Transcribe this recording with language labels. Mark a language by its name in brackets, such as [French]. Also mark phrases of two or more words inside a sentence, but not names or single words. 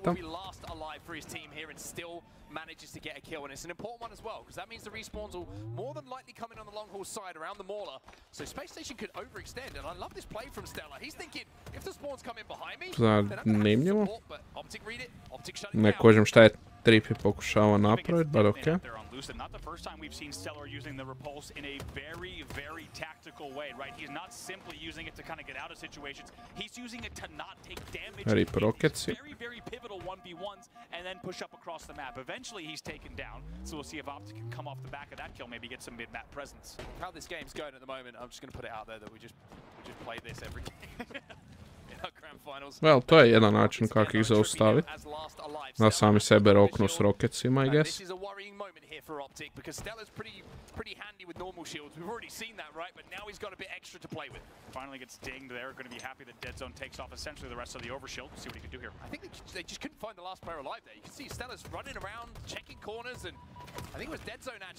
[English] Will be last alive for his team here and still manages to get a kill, and it's an important one as well because that means the respawns will more than likely come in on the long haul side around the Mauler. So Space Station could overextend, and I love this play from Stella. He's thinking if the spawns come in behind me, then I'm gonna have to support, but Optic read it. Optic shut it [Croatian] Ne [English] down. [Croatian] kužim šta je Trippy pokušava napraviti, [English] but ok. Lucid. Not the first time we've seen Stellar using the repulse in a very, very tactical way, right? He's not simply using it to kind of get out of situations. He's using it to not take damage. Very, very pivotal 1v1s and then push up across the map. Eventually, he's taken down. So we'll see if Optic can come off the back of that kill, maybe get some mid-map presence. How this game's going at the moment, I'm just going to put it out there that we just play this every game. [Croatian] Well, to je jedan način kako ih zaustaviti. Da sami sebe roknu s rokecima, [English] I guess. This is a worrying moment here for Optic because Stellar's pretty handy with normal shields. We've already seen that, right? But now he's got a bit extra to play with. Finally gets dinged there. Going to be happy that Dead Zone takes off essentially the rest of the overshield. See what he can do here. I think they just couldn't find the last player alive there. You can see Stellar's running around, checking corners, and I think it was Dead Zone actually.